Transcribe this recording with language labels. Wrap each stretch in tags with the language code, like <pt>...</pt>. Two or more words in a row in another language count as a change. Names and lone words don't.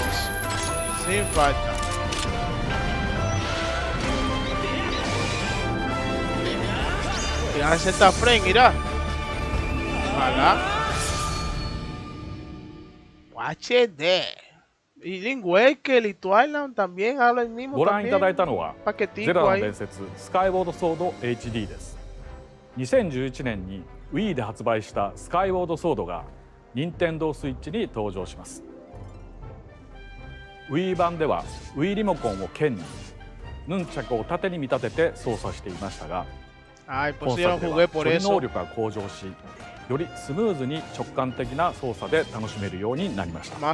<es>Sin falta. Ya 60 frames, mira. Ojalá. HD. Y Link Waker y Twilight también habla el mismo.</es> <ja>ご覧いただいたのはゼルダの伝説スカイウォードソード HD です。2011年に Wii で発売したスカイウォードソードが任天堂スイッチに登場します。 Wii 版では Wii リモコンを剣にヌンチャクを縦に見立てて操作していましたが、本作では処理能力が向上し、よりスムーズに直感的な操作で楽しめるようになりました。</ja>